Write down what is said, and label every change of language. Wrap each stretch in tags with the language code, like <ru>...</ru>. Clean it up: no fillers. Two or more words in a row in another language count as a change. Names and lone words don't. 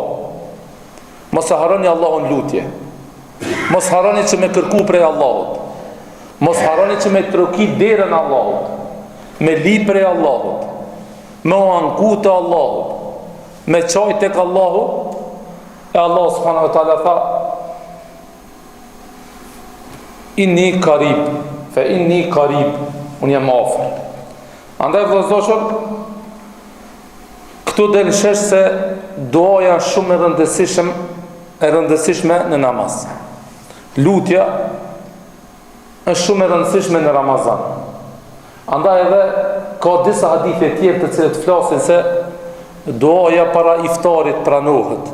<sq>Mos e harroni Allahun lutje. Mos harroni që me kërku prej Allahut. Mos harroni që me troki derën Allahut, me li prej Allahut, me u anku të Allahut, me çoj tek Allahu.</sq> <ar>E Allah سبحانه تعالى tha إني قريب فإني قريب,</ar> <sq>unë jam afër. Andaj vëllezër, këtu del shesh se duaja është shumë e rëndësishme në namaz. Lutja është shumë e rëndësishme në Ramazan. Andaj edhe ka disa hadithe tjerë të cilët flasin se duaja para iftarit pranohet.</sq>